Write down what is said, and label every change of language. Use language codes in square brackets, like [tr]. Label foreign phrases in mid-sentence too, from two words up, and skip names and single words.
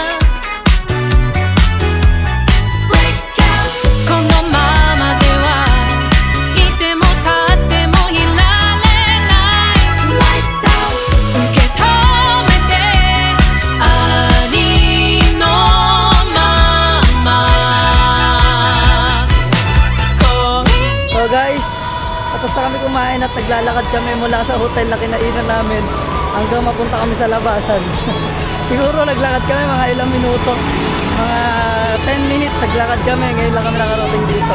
[en] Break out [ja] このままではいても立ってもいられない [en] Lights out [ja] 受け止めてありのまま [en] So guys, [tl] tapos na kami kumain at naglalakad kami mula sa hotel na kinainan namin hanggang mapunta kami sa labasan. Siguro naglakad kami mga ilang minuto, mga 10 minutes naglakad kami, ngayon lang kami nakarating dito.